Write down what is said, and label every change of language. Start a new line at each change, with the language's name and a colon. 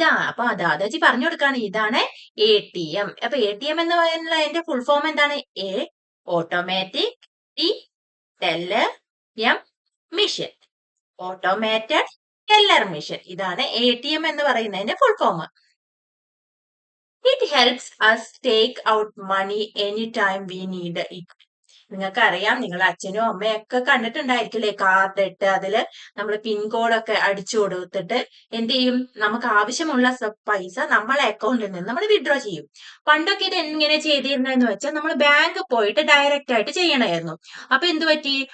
Malayalam: അപ്പൊ ദാദാജി പറഞ്ഞു കൊടുക്കാണ്, ഇതാണ് ATM. അപ്പൊ ATM എന്ന് പറയുന്നത് അതിന്റെ ഫുൾ ഫോം എന്താണ്?
English: Automatic teller machine.
Malayalam: Automated teller machine. ഇതാണ് ATM എന്ന് പറയുന്നതിന്റെ full form.
English: It helps us take out money anytime we need it.
Malayalam: നിങ്ങൾക്കറിയാം, നിങ്ങൾ അച്ഛനും അമ്മയൊക്കെ കണ്ടിട്ടുണ്ടായിരിക്കില്ലേ, കാർഡ് ഇട്ട് അതില് നമ്മൾ പിൻകോഡൊക്കെ അടിച്ചു കൊടുത്തിട്ട് എന്ത് ചെയ്യും? നമുക്ക് ആവശ്യമുള്ള പൈസ നമ്മളെ അക്കൗണ്ടിൽ നിന്ന് നമ്മൾ വിഡ്രോ ചെയ്യും. പണ്ടൊക്കെ ഇത് എങ്ങനെ ചെയ്തിരുന്നെന്ന് വെച്ചാൽ നമ്മൾ ബാങ്ക് പോയിട്ട് ഡയറക്റ്റ് ആയിട്ട് ചെയ്യണമായിരുന്നു. അപ്പൊ എന്ത് പറ്റി?